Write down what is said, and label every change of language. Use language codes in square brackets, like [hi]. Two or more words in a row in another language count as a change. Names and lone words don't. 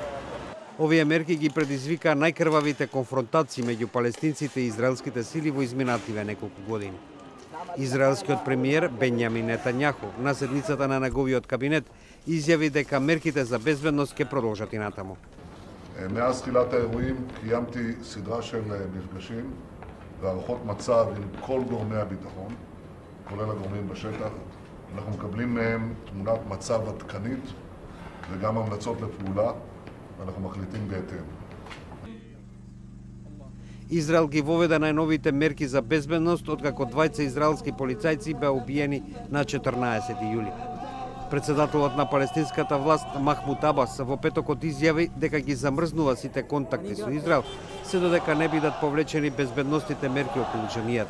[mk] Овие мерки ги предизвика најкрвавите конфронтации меѓу палестинците и израелските сили во изминативе неколку години. Израелскиот премиер Бенјамин Нетањаху на седницата на неговиот кабинет изјави дека мерките за безбедност ќе продолжат и натаму. [he] מאז תחילת האירועים קיימתי סדרה של מפגשים והערכות מצב עם כל גורמי הביטחון, כולל הגורמים בשטח. אנחנו מקבלים מהם תמונת מצב עדכנית וגם המלצות לפעולה, ואנחנו מחליטים בהתאם. [mk] Израел ги воведе најновите мерки за безбедност откако 20 израелски полицајци беа убиени на 14 јули. Председателот на палестинската власт Махмуд Абас во петокот изјави дека ги замрзнува сите контакти со Израел, се додека не бидат повлечени безбедностните мерки околу џамијата.